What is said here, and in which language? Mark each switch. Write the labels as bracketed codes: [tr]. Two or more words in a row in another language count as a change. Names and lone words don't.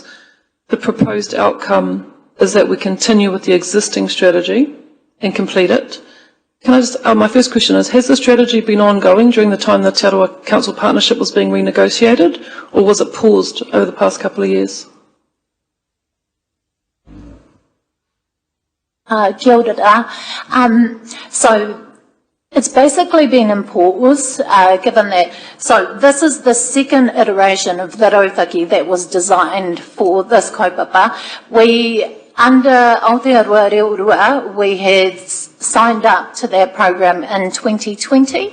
[en] The proposed outcome is that we continue with the existing strategy and complete it. Can I just, my first question is, has the strategy been ongoing during the time the Te Arawa Council partnership was being renegotiated, or was it paused over the past couple of years? [mi] Kia ora. [en] So it's basically been in pause, given that, so this is the second iteration of the rautaki that was designed for this kaupapa. Under Aotearoa Rotorua, we had signed up to that program in 2020.